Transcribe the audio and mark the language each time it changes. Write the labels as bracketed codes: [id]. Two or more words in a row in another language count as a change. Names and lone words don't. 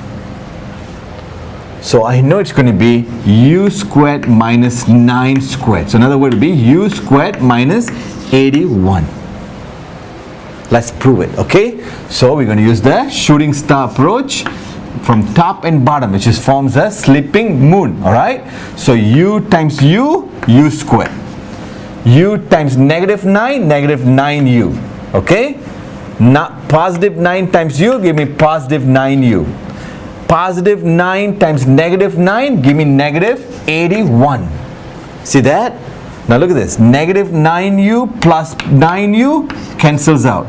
[en] So I know it's going to be u squared minus 9 squared. So another word would be u squared minus 81. Let's prove it, okay? So we're going to use the shooting star approach from top and bottom, which is forms a sleeping moon, alright? So u times u, u squared. U times negative 9, negative 9u, okay? Not positive 9 times u, give me positive 9u. Positive 9 times negative 9, give me negative 81. See that? Now look at this. Negative 9u plus 9u cancels out.